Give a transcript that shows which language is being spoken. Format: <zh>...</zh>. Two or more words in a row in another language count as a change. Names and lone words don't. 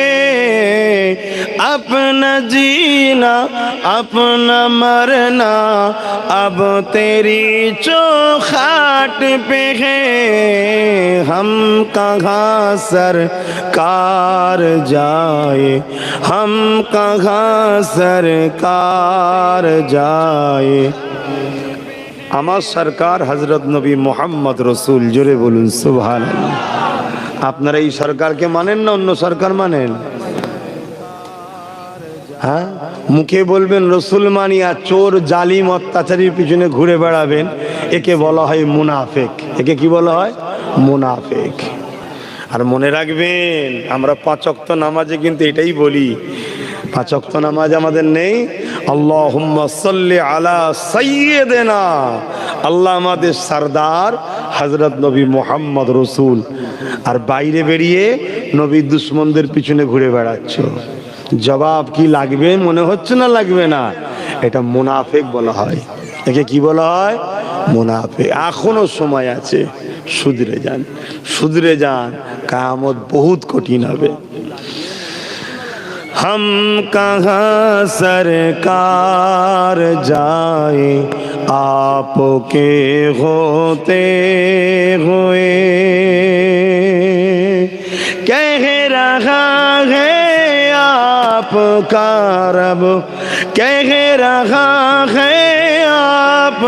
<ur>اپنا جینا اپنا مرنا اب تیری چوکھاٹ پہ ہے ہم کہاں سرکار جائے ہم کہاں سرکار جائے</ur> <bn>আমার সরকার হযরত নবী মুহাম্মদ রাসূল জোরে বলুন সুবহানাল্লাহ আপনারা এই সরকারকে মানেন না অন্য সরকার মানেন হ্যাঁ মুখে বলবেন রাসূল মানি আর চোর জালিম অত্যাচারীর পিছনে ঘুরে বেড়াবেন একে বলা হয় মুনাফিক একে কি বলা হয় মুনাফিক আর মনে রাখবেন আমরা পাঁচ ওয়াক্ত নামাজে কিন্তু এটাই বলি পাঁচ ওয়াক্ত নামাজ আমাদের নেই</bn> <ar>اللهم صل على سيدنا</ar> <bn>আল্লাহ আমাদের সরদার হযরত নবী মুহাম্মদ রাসূল আর বাইরে বেরিয়ে নবীর দুশমনদের পিছনে ঘুরে বেড়াচ্ছ জবাব কি লাগবে মনে হচ্ছে না লাগবে না এটা মুনাফিক বলা হয় একে কি বলা হয় মুনাফিক এখনো সময় আছে শুধরে যান কিয়ামত বহুত কঠিন হবে</bn> <ur>ہم کہاں سرکار جائے آپ کے ہوتے ہوئے کہہ رہا ہے آپ کا رب کہہ رہا ہے آپ</ur>